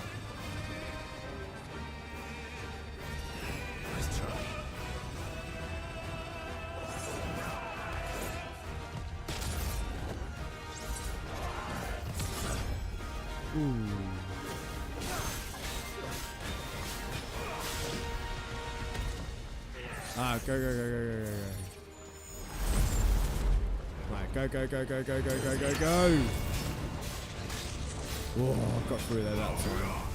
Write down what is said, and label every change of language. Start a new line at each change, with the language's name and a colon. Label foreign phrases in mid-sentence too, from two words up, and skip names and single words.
English: Nice try. Ooh. Ah, go, go, go, go, go, go, go. Right, go, go, go, go, go, go, go, go, go. Whoa, I got through there that time.